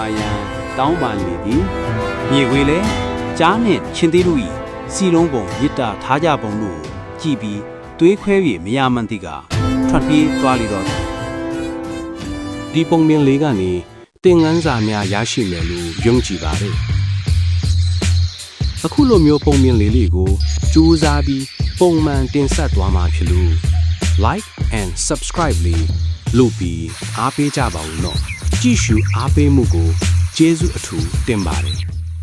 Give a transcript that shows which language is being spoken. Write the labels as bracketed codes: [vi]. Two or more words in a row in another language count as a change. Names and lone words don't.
[my] ရန်တောင်းပန်လေသည်မြေကွေးလည်းကြားနှင့်ချင်းသေးတို့၏စီလုံးပုံရစ်တာထားကြပုံတို့ကြည့်ပြီးတွေးခွဲ၍မရမှန်းသိကထွက်ပြေးသွားလေတော့ဒီပုံမြင်လေးကနေသင်ငန်းစာများရရှိမယ်လို့ယုံကြည်ပါတယ် အခုလိုမျိုးပုံမြင်လေးကိုစူးစမ်းပြီးပုံမှန်တင်ဆက်သွားမှာဖြစ်လို့ [en] like and subscribe [my] လေးလုပ်ပြီးအားပေးကြပါဦးနော်ကြည့်ရှုအားပေးမှုကိုကျေးဇူးအထူးတင်ပါတယ်